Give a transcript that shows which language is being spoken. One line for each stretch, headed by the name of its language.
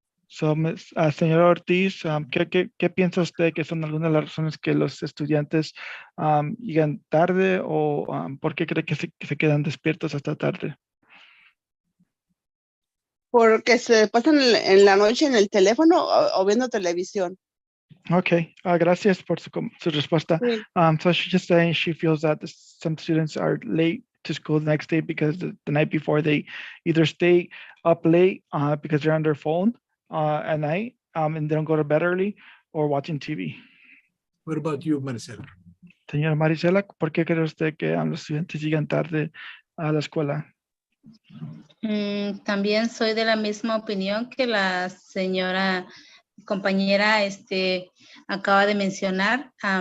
Spanish: So, señora Ortiz, ¿qué piensa usted que son algunas de las razones que los estudiantes llegan tarde o por qué cree que se quedan despiertos hasta tarde? Porque se pasan en la noche en el teléfono o viendo televisión. Okay, gracias por su respuesta. Sí.
English: So she's just saying she feels that some students are late to school the next day because the night before they either stay up late because they're on their phone at night and they don't go to bed early, or watching TV. What about you, Maricela?
Spanish: Señora Maricela, ¿por qué cree usted que los estudiantes llegan tarde a la escuela? También soy de la misma opinión que la señora compañera acaba de mencionar.